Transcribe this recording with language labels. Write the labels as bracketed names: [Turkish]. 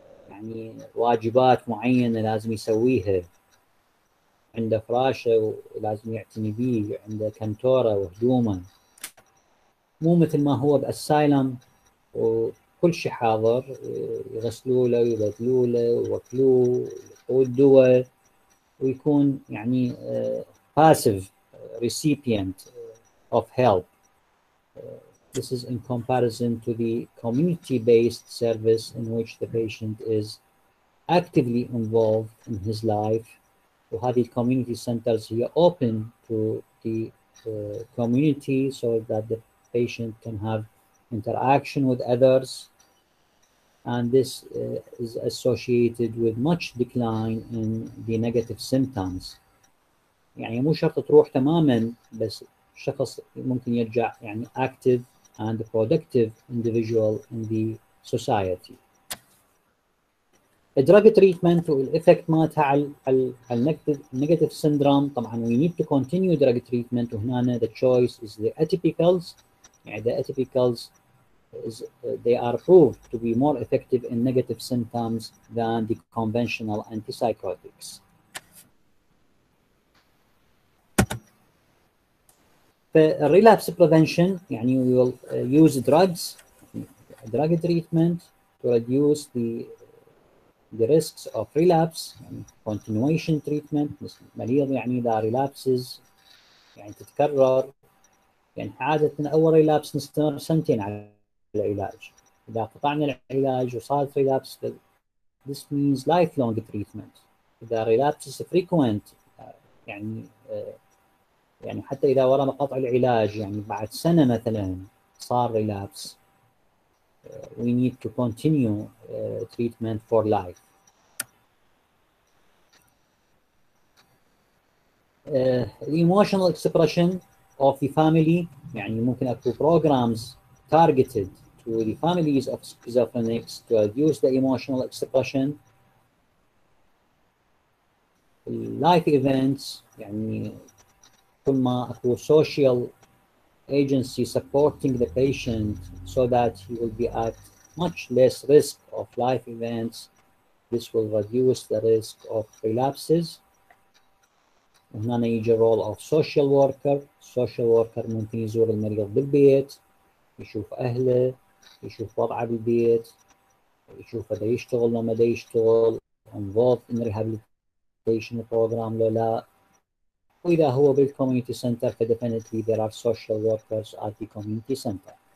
[Arabic] يعني واجبات معينة لازم يسويها، عنده فراشه ولازم يعتني بيه، عنده كنتورة وهدومه، مو مثل ما هو بأسايلم وكل شيء حاضر، يغسلوا له ويبدلوا له ويوكلوه ويعطوه الدواء ويكون يعني [English] passive recipient of help. This is in comparison to the community-based service in which the patient is actively involved in his life [Arabic] وهذه الكوميونيتي سنترز هي [English] open to the community so that the patient can have interaction with others, and this is associated with much decline in the negative symptoms. [Arabic] يعني مو شرط تروح تماما، بس الشخص ممكن يرجع يعني [English] active and productive individual in the society. [Arabic] الدراج تريتمنت والإفكت مالتها على النيجاتيف syndrome. طبعا [English] we need to continue drug treatment، [Arabic] وهنا [English] the choice is the atypicals. [Arabic] يعني [English] the atypicals is they are proved to be more effective in negative symptoms than the conventional antipsychotics. relapse prevention [Arabic] يعني [English] we will use drugs, drug treatment to reduce the risks of relapse. [Arabic] يعني [English] continuation treatment، [Arabic] مريض يعني إذا relapses يعني تتكرر، يعني عادة أول relapse نستمر سنتين على العلاج. إذا قطعنا العلاج وصارت [English] relapse this means lifelong treatment. [Arabic] إذا [English] relapse is frequent [Arabic] يعني يعني حتى إذا ورا قطع العلاج يعني بعد سنة مثلا صار relapse [English] we need to continue treatment for life. The emotional expression of the family [Arabic] يعني ممكن أكو [English] programs targeted to the families of schizophrenics to reduce the emotional expression. life events [Arabic] يعني كل ما أكو [English] social agency supporting the patient so that he will be at much less risk of life events, this will reduce the risk of relapses. [Arabic] وهنا يجي [English] role of social worker. [Arabic] social worker ممكن يزور المريض بالبيت، يشوف أهله، يشوف وضعه بالبيت، يشوف إذا يشتغل لو ما يشتغل، [English] involved in rehabilitation program [Arabic] لو لا. وإذا هو [English] بالcommunity center فdefinitely there are social workers at the community center.